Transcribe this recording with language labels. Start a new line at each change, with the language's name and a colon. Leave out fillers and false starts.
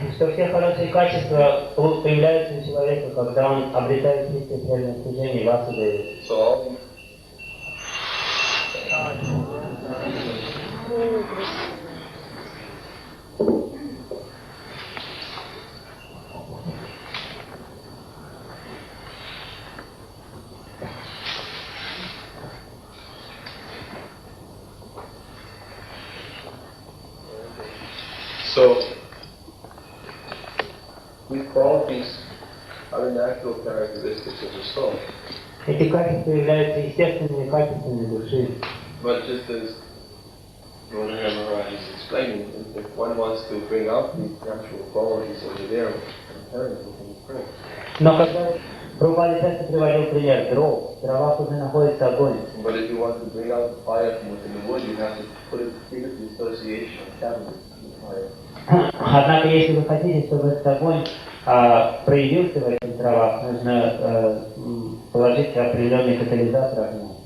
Russian: что все хорошие качества появляются у человека, когда он обретает чистое преданное служение Васудеве.
English: So all these qualities are the natural characteristics of the soul.
Russian: Эти качества являются естественными качествами души.
English: But just as Maharaj is explaining, if one wants to bring out these natural qualities over there, inherently in the spring.
Russian: Но когда Прабхупада часто приводил пример дров, в дровах уже находится огонь.
English: But if you want to bring out the fire from within the wood, you have to put it through the association of catalyst with the fire.
Russian: Однако, если вы хотите, чтобы этот огонь проявился в этих дровах, нужно положить определенный катализатор огня.